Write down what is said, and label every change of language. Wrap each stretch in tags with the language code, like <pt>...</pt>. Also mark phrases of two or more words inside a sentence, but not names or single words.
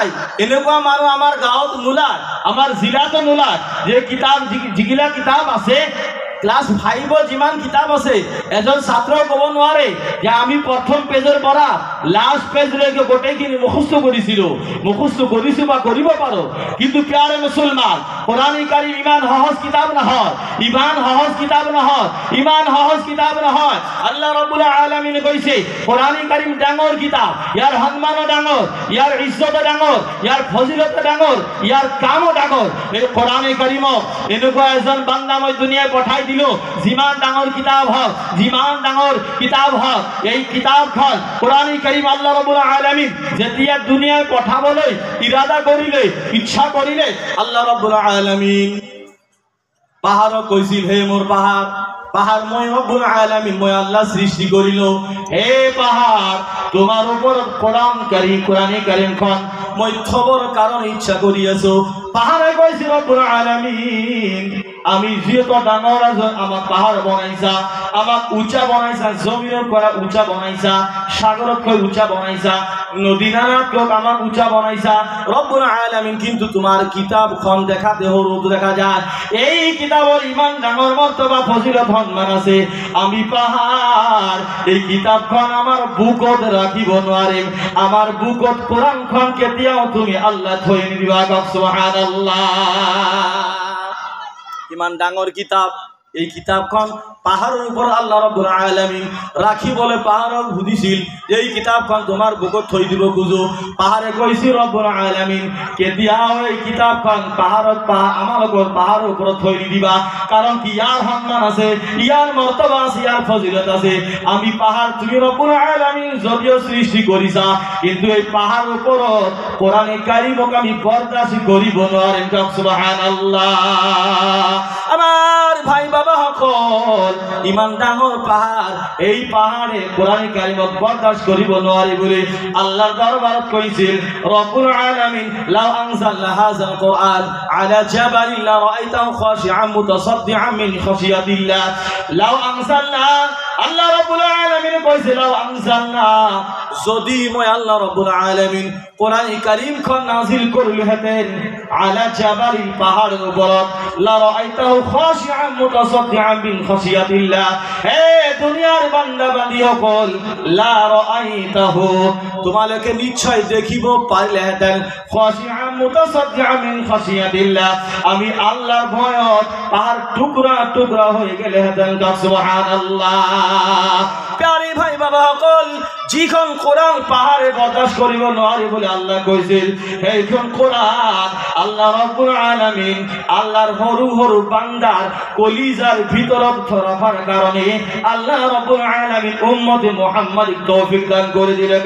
<as>এনেকুৱা মানুহ আমাৰ গাঁৱত নোলায়, আমাৰ জিলাতো নোলায়। যে কিতাপ যিগিলা কিতাপ আছে ক্লাস 5 যিমান কিতাপ আছে, এজন ছাত্ৰ ক'ব নোৱাৰে যে আমি প্ৰথম পেজৰ পৰা লাষ্ট পেজলৈকে গোটেইখিনি মুখস্থ কৰিছিলো, মুখস্থ কৰিছো বা কৰিব পাৰো। কিন্তু</as> <ur>پیارے مسلمان, قرآنِ کریم</ur> <as>ইমান সহজ কিতাব নহয়, ইমান সহজ কিতাব নহয়, ইমান সহজ কিতাব নহয়।</as> <ar>الله رب العالمين</ar> <as>কৈছে</as> <ur>قرآنِ کریم</ur> <as>ডাঙৰ কিতাব, ইয়াৰ সন্মানো ডাঙৰ, ইয়াৰ ইজ্জত ডাঙৰ, ইয়াৰ ফজিলত ডাঙৰ, ইয়াৰ কামো ডাঙৰ। এই</as> <ur>قرآنِ کریم</ur> <as>এনেকুৱা এজন বান্দা মই দুনিয়ায় পঠাই দিলো, যিমান ডাঙৰ কিতাব হওক, যিমান ডাঙৰ কিতাব হওক, এই কিতাবখন</as> <ur>قرآنِ کریم</ur> <ar>الله رب العالمين</ar> <as>যেতিয়া দুনিয়ায় পঠাবলৈ ইৰাদা কৰিলে, ইচ্ছা কৰিলে,</as> <ar>الله رب العالمين</ar> <as>পাহাৰক কৈছিল, হে মোৰ পাহাৰ, পাহার মই</as> <ar>رب العالمين</ar> <as>মই আল্লাহ সৃষ্টি করিল, হে পাহাড় তোমার উপর</as> <ur>قرآنِ کریم</ur> <as>মই থবর কারণ ইচ্ছা করিয়াছো। পাহাড়ে কইছে</as> <ar>رب العالمين</ar> <as>আমি যেহেতু ডাঙর আমার পাহাড় বনাইছা, আমাক উঁচা বনাইছা, জমিনের পৰা উঁচা বনাইছা, সাগরতকৈ উঁচা বনাইছা, নদী নালাতকৈ আমাক উঁচা বনাইছা</as> <ar>رب العالمين.</ar> <as>কিন্তু তোমার কিতাবখন দেখাতে সরু দেখা যায়, এই কিতাবর ইমান ডাঙর মর্তবা ফজিলত সম্মান আছে, আমি পাহাড় এই কিতাবখন আমার বুকত রাখিব নোৱাৰিম। আমার বুকত কোরআনখন কেতিয়াও তুমি আল্লাহ থৈ নিদিবা। সুবহানাল্লাহ। ইমান ডাঙৰ কিতাব, এই কিতাবখন পাহাড়ের উপর</as> <ar>الله رب العالمين</ar> <as>রাখি বলে পাহাড়ক সুধিছিল, এই কিতাবখন তোমার বুকত থৈ দিব খুঁজো। পাহাড়ে কৈছিল</as> <ar>رب العالمين</ar> <as>কেতিয়াও এই কিতাবখন পাহাড়ত আমালোকৰ পাহাড়ের উপর থৈ নিদিবা, কারণ কি ইয়ার সম্মান আছে, ইয়ার মর্তবা আছে, ইয়ার ফজিলত আছে। আমি পাহাড় তুমি</as> <ar>رب العالمين</ar> <as>যদিও সৃষ্টি করিছা, কিন্তু এই পাহাড়ের উপর</as> <ur>قرآنِ کریم</ur> <as>আমি বরদাস্ত করিব নোৱাৰিম। সুবহানাল্লাহ। আমার ভাই বাবা সকল, ইমান ডাঙর পাহাড়, এই পাহাড়ে</as> <ur>قرآنِ کریم</ur> <as>বরদাস্ত করিব নোৱাৰি বলে আল্লাহর দরবারত কইছিল</as> <ar>رب العالمين لو أنزلنا هذا القرآن على جبل لرأيته خاشعا متصدعا من خشية الله. لو أنزلنا, الله رب العالمين</ar> <as>কইছে</as> <ar>لو أنزلنا,</ar> <as>যদি মই</as> <ar>الله رب العالمين</ar> <ur>قرآنِ کریم</ur> <as>নাজিল করলি হেতেন</as> <ar>على جبل</ar> <as>পাহাড়ের উপর,</as> <ar>لرأيته خاشعا متصدعا من خشية الله.</ar> <as>হে দুনিয়ার বান্দা বান্দী সকল, লারাআইতাহু তোমালোকে নিশ্চয় দেখিব পারলে হেতেন</as> <ar>خاشعا متصدعا من خشية الله,</ar> <as>আমি আল্লাহর ভয়ত পাহাড় টুকরা টুকরা হয়ে গেলে হেতেন। সুবহানাল্লাহ। প্যারে ভাই বাবা সকল, যিখন কোরআন পাহাড়ে বরদাস্ত করিব নোৱাৰি বলে আল্লাহ কইছিল, সেইখন কোরআন</as> <ar>الله رب العالمين</ar> <as>আল্লাহর সরু সরু বান্দার কলিজার ভিতরত ধরাবার কারণে</as> <ar>الله رب العالمين</ar> <ur>اُمّتِ محمدی</ur> <as>তৌফিক দান করে দিলে।</as>